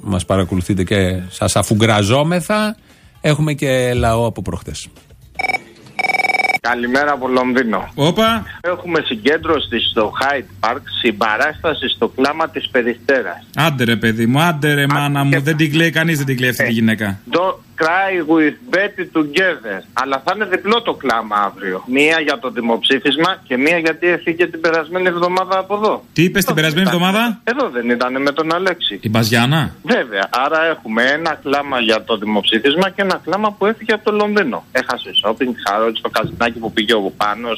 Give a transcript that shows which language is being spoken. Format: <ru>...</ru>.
<el>Μας παρακολουθείτε και σας αφουγκραζόμεθα. Έχουμε και λαό από προχτές. Καλημέρα από Λονδίνο. Όπα. Έχουμε συγκέντρωση στο Hyde Park, συμπαράσταση στο κλάμα της Περιστέρας. Άντερε παιδί μου, άντερε μάνα μου, δεν την κλαίει κανείς, δεν την κλαίει αυτή τη γυναίκα.</el> <en>Cry with Betty together.</en> <el>Αλλά θα είναι διπλό το κλάμα αύριο. Μία για το δημοψήφισμα και μία γιατί έφυγε την περασμένη εβδομάδα από εδώ. Τι είπε την περασμένη εβδομάδα? Εδώ δεν ήταν με τον Αλέξη. Την Μπαζιάννα. Βέβαια. Άρα έχουμε ένα κλάμα για το δημοψήφισμα και ένα κλάμα που έφυγε από το Λονδίνο. Έχασε σόπινγκ, χαρότσι, το καζινάκι που πήγε ο πάνω.</el>